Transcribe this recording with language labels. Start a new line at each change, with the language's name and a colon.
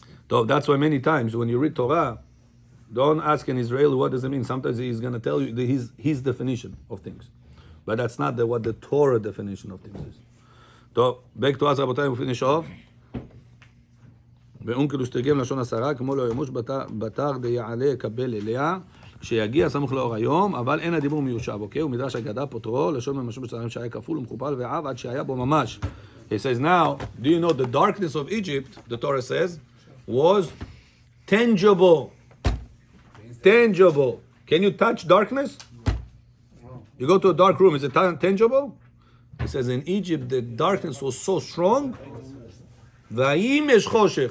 English: So that's why many times when you read Torah, don't ask an Israeli what does it mean. Sometimes he's going to tell you his definition of things. But that's not what the Torah definition of things is. So, back to us, רבותיי, we finish off.
Hebrew: ואונקלוס תרגם לשון עשרה, כמו לא ימוש בתר דיעלה יקבל אליה, כשיגיע סמוך לאור היום, אבל אין הדיבור מיושב, אוקיי? ומדרש אגדה פותרו, לשון ממשו בצלם שהיה כפול ומכופל ועב עד שהיה בו ממש.
English: He says, now, do you know the darkness of Egypt, the Torah says, was tangible. Tangible. Can you touch darkness? You go to a dark room, is it tangible? It says in Egypt the darkness was so strong.
Hebrew: Vayimesh choshech.